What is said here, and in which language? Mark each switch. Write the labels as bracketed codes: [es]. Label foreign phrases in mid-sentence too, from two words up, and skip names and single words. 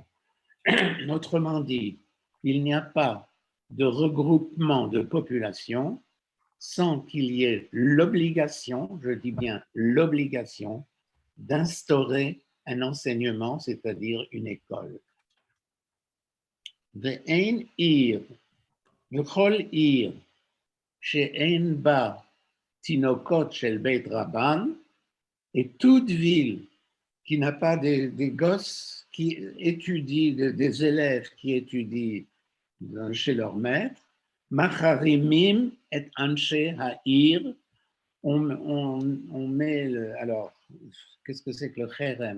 [fr] Autrement dit, il n'y a pas de regroupement de population sans qu'il y ait l'obligation, je dis bien l'obligation, d'instaurer un enseignement, c'est-à-dire une école. [he] ואין עיר, וכל עיר, שאין בה תינוקות של בית רבן, [fr] et toute ville qui n'a pas des gosses qui étudient, des élèves qui étudient chez leur maître, [he] מחרימים את אנשי העיר, [fr] on met, alors, qu'est-ce que c'est que le Cherem?